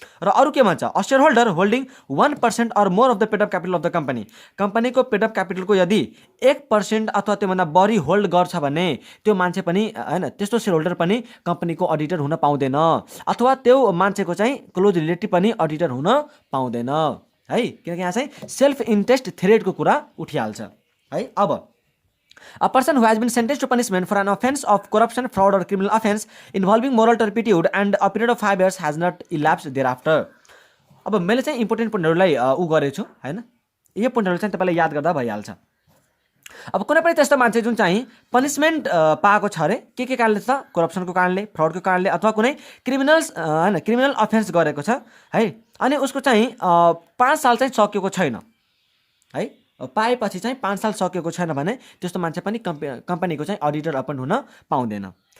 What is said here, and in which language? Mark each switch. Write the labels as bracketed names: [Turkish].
[Nepali] र अरू के भन्छ, a [English] shareholder holding 1% or more of the paid of capital of the company, [Nepali] कम्पनीको पेड अफ क्यापिटलको यदि 1% अथवा त्योभन्दा बढी होल्ड गर्छ भने त्यो मान्छे पनि हैन, त्यस्तो सेयर होल्डर पनि कम्पनीको अडिटर हुन पाउँदैन, अथवा त्यो मान्छेको चाहिँ क्लोज रिलेटिभ पनि अडिटर हुन पाउँदैन है, किनकि यहाँ चाहिँ सेल्फ इन्ट्रेस्ट थ्रेडको कुरा उठिहाल्छ है। [English] अब a person who has been sentenced to punishment for an offense of corruption, fraud or criminal offense involving moral turpitude and a period of 5 years has not elapsed thereafter। [Nepali] अब मैले चाहिँ important पोइन्टहरूलाई गरेको छु हैन, यो पोइन्टहरू चाहिँ तपाईँले याद गर्दा भइहाल्छ। अब कुनै पनि त्यस्तो मान्छे जुन चाहिँ पनिसमेन्ट पाएको छ अरे के कारणले त, करप्सनको कारणले, फ्रडको कारणले अथवा कुनै क्रिमिनल अफेन्स गरेको छ है, अनि उसको चाहिँ 5 साल चाहिँ सकिएको छैन है, पाएपछि चाहिँ 5 साल सकिएको छैन भने त्यस्तो मान्छे पनि कम्पनीको चाहिँ अडिटर अपोइन्ट हुन पाउँदैन।